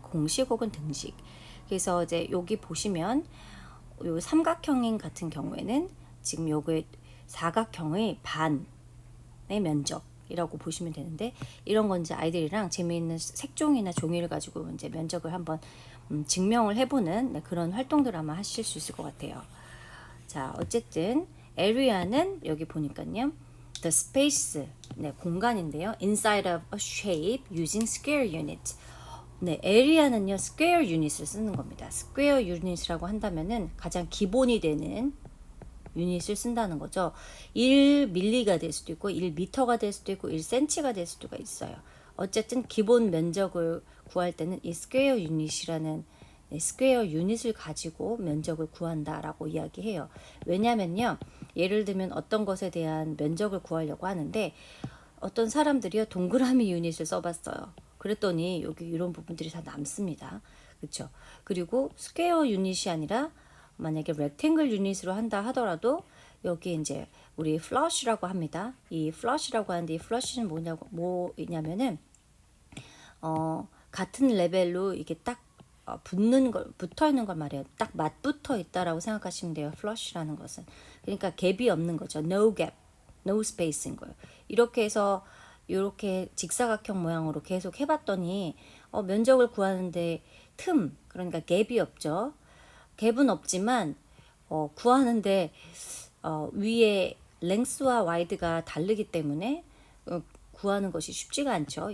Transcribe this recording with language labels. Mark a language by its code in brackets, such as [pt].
[ko] 공식 혹은 등식. 그래서 이제 여기 보시면 요 삼각형인 같은 경우에는 지금 요게 사각형의 반의 면적이라고 보시면 되는데 이런 건 이제 아이들이랑 재미있는 색종이나 종이를 가지고 이제 면적을 한번 증명을 해보는 그런 활동들 아마 하실 수 있을 것 같아요. 자, 어쨌든 area는 여기 보니까요. [en] the space, [ko] 공간인데요. [en] inside of a shape using square unit. area는요. [ko] square unit을 쓰는 겁니다. square unit이라고 한다면은 가장 기본이 되는 유닛을 쓴다는 거죠. 1밀리가 될 수도 있고 1미터가 될 수도 있고 1cm가 될 수도 있어요. 어쨌든 기본 면적을 구할 때는 이 스퀘어 유닛이라는 스퀘어 유닛을 가지고 면적을 구한다라고 이야기해요. 왜냐면요. 예를 들면 어떤 것에 대한 면적을 구하려고 하는데 어떤 사람들이요. 동그라미 유닛을 써봤어요. 그랬더니 여기 이런 부분들이 다 남습니다. 그렇죠? 그리고 스퀘어 유닛이 아니라 만약에 렉탱글 유닛으로 한다 하더라도 여기 이제 우리 플러시라고 합니다. 이 플러시라고 하는데 이 플러시는 뭐냐면은 같은 레벨로 이게 딱 붙어 있는 걸 말해요. 딱 맞붙어 있다라고 생각하시면 돼요. 플러시라는 것은. 그러니까 갭이 없는 거죠. [en] No gap, no space인 거예요. [ko] 이렇게 해서 이렇게 직사각형 모양으로 계속 해봤더니 면적을 구하는데 그러니까 갭이 없죠. 갭은 없지만 구하는데 위에 랭스와 와이드가 다르기 때문에 구하는 것이 쉽지가 않죠.